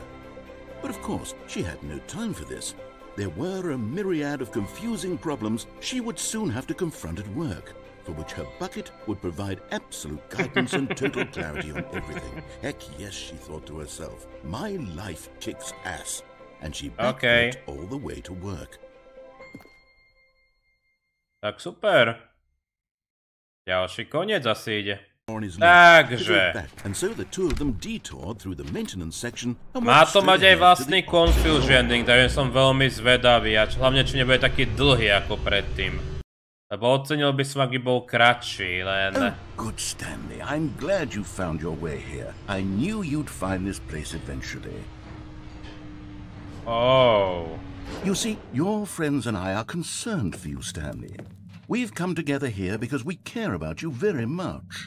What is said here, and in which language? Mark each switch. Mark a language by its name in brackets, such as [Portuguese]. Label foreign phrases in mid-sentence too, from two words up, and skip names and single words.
[English] But of course, she had no time for this. There were a myriad of confusing problems she would soon have to confront at work, for which her bucket would provide absolute guidance and total clarity on everything. Heck yes, she thought to herself, my life kicks ass. And she backpacked all the way to work. [Slovak] Tak super. Ďalší koniec asi ide. Takže. Má to mať aj vlastný confusioning, takže som veľmi zvedavý, a hlavne či nebude taký dlhý ako predtým. Lebo ocenil by som, ak by bol kratší, len... [English] Oh, good Stanley, I'm glad you found your way here. I knew you'd find this place eventually. Oh. You see, your friends and I are concerned for you, Stanley. We've come together here because we care about you very much.